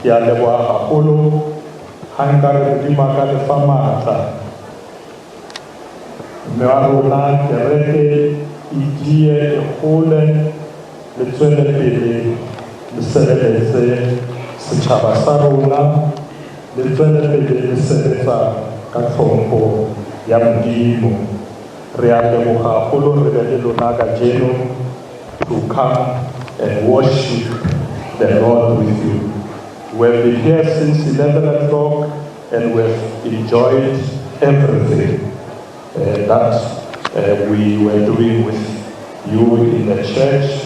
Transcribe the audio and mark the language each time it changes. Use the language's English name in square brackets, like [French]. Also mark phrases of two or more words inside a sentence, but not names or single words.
[Southern Sotho] ke a leboha haholo ha nka re Modimo a ka le fa matla mme wa rona kereke e tie e gole le tswele pele le sebeletse setjhaba sa rona le tswele pele le sebetsa ka tlhompho ya Modimo re a leboga haholo re be le lona kajeno [English] to come and worship the Lord with you. We've been here since 11 o'clock and we've enjoyed everything that we were doing with you in the church.